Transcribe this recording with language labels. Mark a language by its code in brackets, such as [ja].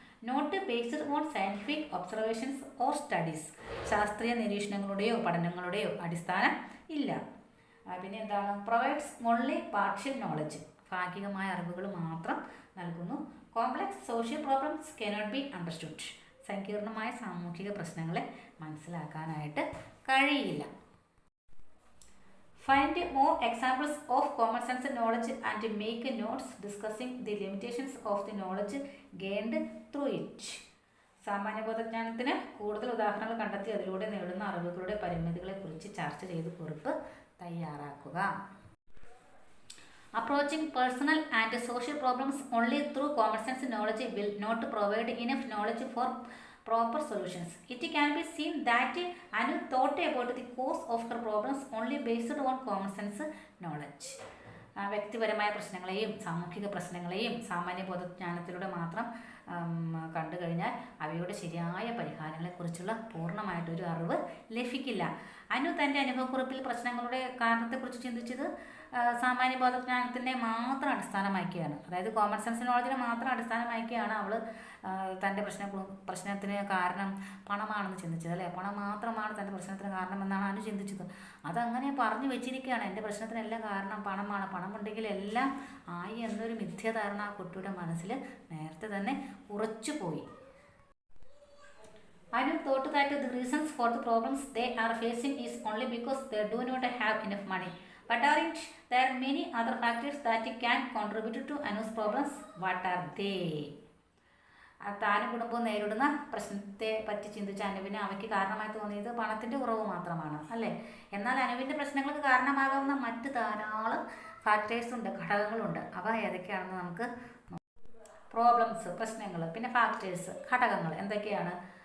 [ml] Not based on scientific observations or studies, ശാസ്ത്രീയ നിരീക്ഷണങ്ങളുടെയോ പഠനങ്ങളുടെയോ അടിസ്ഥാനം ഇല്ല. പിന്നെ എന്താണ്? പ്രൊവൈഡ്സ് ഓൺലി പാർഷ്യൽ നോളജ്, ഭാഗികമായ അറിവുകൾ മാത്രം നൽകുന്നു. Complex social problems cannot be understood, സങ്കീർണമായ സാമൂഹിക പ്രശ്നങ്ങളെ മനസ്സിലാക്കാനായിട്ട് കഴിയില്ല. [en] Find more examples of common sense knowledge and make notes discussing the limitations of the knowledge gained through it. [ml] സാമാന്യബോധജ്ഞാനത്തിന് കൂടുതൽ ഉദാഹരണങ്ങൾ കണ്ടെത്തി അതിലൂടെ നേടുന്ന അറിവുകളുടെ പരിമിതികളെക്കുറിച്ച് ചർച്ച ചെയ്ത് കുറിപ്പ് തയ്യാറാക്കുക. [en] Approaching personal and social problems only through common sense knowledge will not provide enough knowledge for proper solutions. It can be seen that Anu thought about the cause of her problems only based on common sense knowledge. [ml] വ്യക്തിപരമായ പ്രശ്നങ്ങളെയും സാമൂഹിക പ്രശ്നങ്ങളെയും സാമാന്യ ബോധജ്ഞാനത്തിലൂടെ മാത്രം കണ്ടു കഴിഞ്ഞാൽ അവയുടെ ശരിയായ പരിഹാരങ്ങളെക്കുറിച്ചുള്ള പൂർണ്ണമായിട്ടൊരു അറിവ് ലഭിക്കില്ല. അനു തൻ്റെ അനുഭവക്കുറിപ്പിൽ പ്രശ്നങ്ങളുടെ കാരണത്തെക്കുറിച്ച് ചിന്തിച്ചത് സാമാന്യ ബോധജ്ഞാനത്തിനെ മാത്രം അടിസ്ഥാനമാക്കിയാണ്. അതായത് കോമൺ സെൻസ് നോളജിനെ മാത്രം അടിസ്ഥാനമാക്കിയാണ് അവൾ തൻ്റെ പ്രശ്നത്തിന് കാരണം പണമാണെന്ന് ചിന്തിച്ചത്, അല്ലേ? പണം മാത്രമാണ് തൻ്റെ പ്രശ്നത്തിന് കാരണമെന്നാണ് അനു ചിന്തിച്ചത്. അതങ്ങനെ പറഞ്ഞു വെച്ചിരിക്കുകയാണ്, എൻ്റെ പ്രശ്നത്തിനെല്ലാം കാരണം പണമാണ്, പണമുണ്ടെങ്കിൽ എല്ലാം ആയി എന്നൊരു മിഥ്യാധാരണ ആ കുട്ടിയുടെ മനസ്സിൽ നേരത്തെ തന്നെ ഉറച്ചുപോയി. [en] Anu thought that the reasons for the problems they are facing is only because they do not have enough money. But aren't there many other factors that can contribute to Anu's problems? What are they? [ml] താനും കുടുംബവും നേരിടുന്ന പ്രശ്നത്തെ പറ്റി ചിന്തിച്ച അനുവിന് അവയ്ക്ക് കാരണമായി തോന്നിയത് പണത്തിൻ്റെ കുറവ് മാത്രമാണ്, അല്ലേ? എന്നാൽ അനുവിൻ്റെ പ്രശ്നങ്ങൾക്ക് കാരണമാകാവുന്ന മറ്റ് ധാരാളം ഫാക്ടേഴ്സ് ഉണ്ട്, ഘടകങ്ങളുണ്ട്. അവ ഏതൊക്കെയാണെന്ന് നമുക്ക് പ്രോബ്ലംസ്, പ്രശ്നങ്ങൾ, പിന്നെ ഫാക്ടേഴ്സ്, ഘടകങ്ങൾ എന്തൊക്കെയാണ്?